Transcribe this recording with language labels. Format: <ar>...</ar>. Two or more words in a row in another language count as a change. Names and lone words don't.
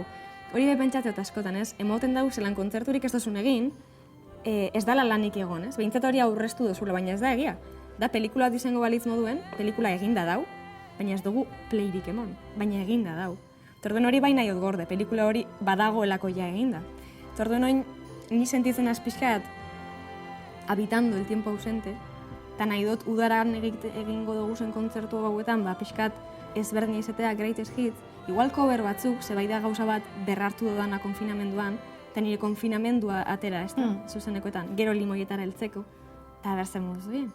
<eu>Hori bepentsatzea askotan, ez? Emoten dau, zelan kontzerturik ez dozun egin, ez dala lanik egon, ez? Behintzat hori aurreztu dozula, baina ez da egia. Da, pelikula bat izango balitz moduen, pelikula eginda dau, baina ez dugu playrik emon, baina eginda dau. Torduen hori baina jot gorde, pelikula hori badagoelako ja eginda. Torduen hori ni sentitzen azpizkat,</eu> <es>habitando el tiempo ausente,</es> <eu>eta nahi dut udaran egingo dugu zen kontzertu hauetan, pixkat ezberdina izatea Greatest Hits, igual cover batzuk, zebai da gauza bat berrartu dudana konfinamenduan, eta nire konfinamendua atera, ez da, zuzenekoetan, gero limoietara heltzeko, eta berzen moduz bien.</eu>